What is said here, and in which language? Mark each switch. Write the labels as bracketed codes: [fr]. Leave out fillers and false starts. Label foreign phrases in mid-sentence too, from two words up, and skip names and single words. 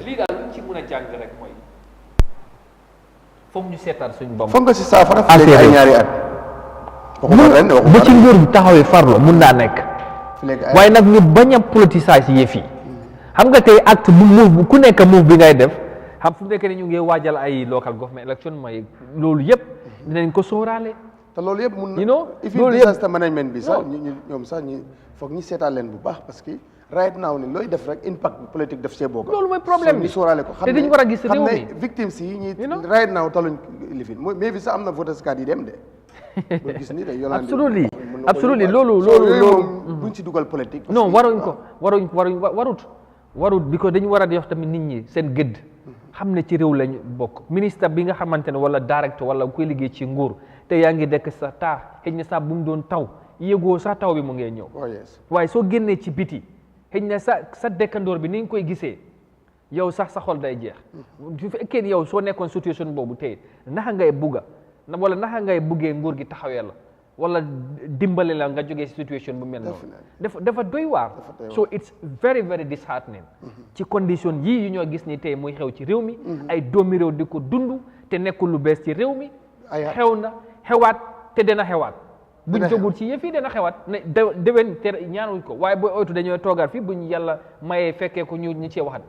[wo] lii daal luñ ci mën a jàng rek mooy foog ñu seetaan suñu bopp foog nga si saafara fi léegi ay ñaari at bu ci nguur bi taxawee farlo mun naa nekk waaye nag ñu bañ a politicize yëf yi xam nga tey acte bu move ku nekk move bi ngay def xam fu nekk ni ñu ngi waajal ay [en] local government election [wo] mooy loolu yëpp dinañ ko sóoraale te loolu yëpp mun na ifin [en] disaster management [wo] bi sax ñoom sax ñu foog ñu seetaan leen bu baax [fr] parce que [en] right now [wo] ni looy def rek [fr] impact politique [wo] def see bokk loolu mooy problème bi ñu sóoraale ko te dañu war a gis réew mi xam ne victimes yi ñi [en] right now [wo] taluñ lifin mais bi sax am na [en] voters card [wo] yi dem de doo gis ni de absolutely loolu buñ ci dugal politique non warut because dañu war a def tamit nit ñi seen gëdd xam ne ci réew lañ bokk ministre bi nga xamante ne wala directeur wala kuy liggéey ci nguur te yaa ngi dekk sa taax xëy na sax bu mu doon taw yéegoo sax taw bi mu ngee ñëw waaye soo génnee ci biti xëy na sa dëkkandoor bi ni nga koy gisee yow sax sa xol day jeex su fekkee yow soo nekkoon situation boobu tey naka ngay bugga wala naka ngay buggee nguur gi taxawee la wala dimbale la nga jógee situation bu mel noonu dafa doy waar [en] so it's very very disheartening [wo] ci condition yii yu ñoo gis ni tey muy xew ci réew mi ay doomi réew di ko dund te nekkul lu bees ci réew mi xew na xewaat te dana xewaat buñ jógul ci yëf yi dana xewaat ne déwén te ñaanuñ ko waaye booy oytu dañoo toogaat fii buñ yàlla mayee fekkee ko ñu cee waxat